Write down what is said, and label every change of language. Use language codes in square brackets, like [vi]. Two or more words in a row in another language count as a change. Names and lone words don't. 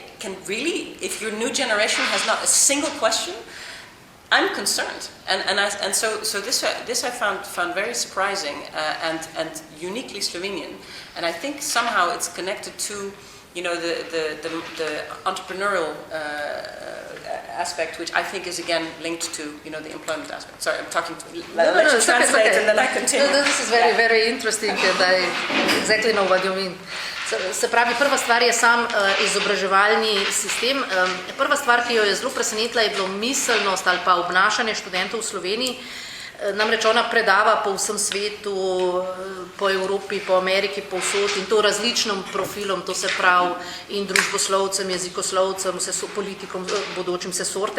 [en] Can really, if your new generation has not a single question, I'm concerned, and so this I found very surprising and uniquely Slovenian, and I think somehow it's connected to the entrepreneurial aspect, which I think is again linked to the employment aspect. Sorry, I'm talking. Let you translate and then I continue. No, this is very interesting, and I exactly know what you mean. [sl] Se pravi, prva stvar je sam izobraževalni sistem. Prva stvar, ki jo je zelo presenetila, je bilo miselnost ali pa obnašanje študentov v Sloveniji. Namreč ona predava po vsem svetu, po Evropi, po Ameriki, povsod in to različnim profilom, to se pravi in družboslovcem, jezikoslovcem, politikom, bodočim vse sorte.